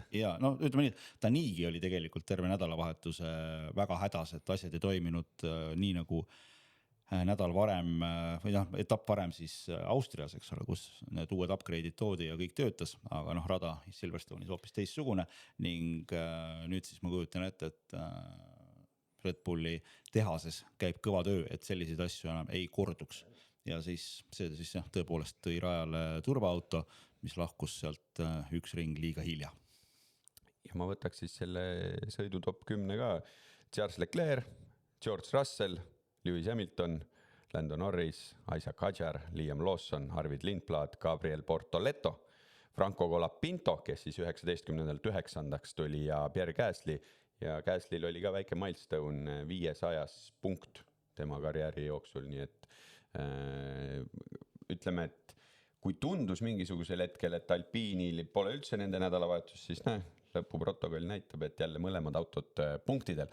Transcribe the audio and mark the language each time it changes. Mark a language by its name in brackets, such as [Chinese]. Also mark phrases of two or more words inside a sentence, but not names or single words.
[Estonian] Ja no ütleme nii, ta niigi oli tegelikult terve nädalavahetuse väga hädas, et asjad ei toiminud nii nagu nädal varem või etapp varem siis Austrias, eks ole, kus need uued upgrade'id toodi ja kõik töötas, aga rada Silverstone'is hoopis teissugune ning nüüd siis ma kujutan ette, et Red Bulli tehases käib kõva töö, et selliseid asju enam ei korduks. Ja siis see siis tõepoolest tõi rajale turvaauto, mis lahkus sealt üks ring liiga hilja. Ja ma võtaks siis selle sõidu top 10 ka. Charles Leclerc, George Russell, Lewis Hamilton, Lando Norris, Isaac Hadjar, Liam Lawson, Arvid Lindblad, Gabriel Bortoleto, Franco Colapinto, kes siis 19.9. tuli ja Pierre Gasly. Ja Gaslil oli ka väike milestone 500 punkt tema karjääri jooksul, nii et ütleme, et kui tundus mingisugusel hetkel, et Alpiinil pole üldse nende nädalavahetus, siis lõpuprotokoll näitab, et jälle mõlemad autod punktidel.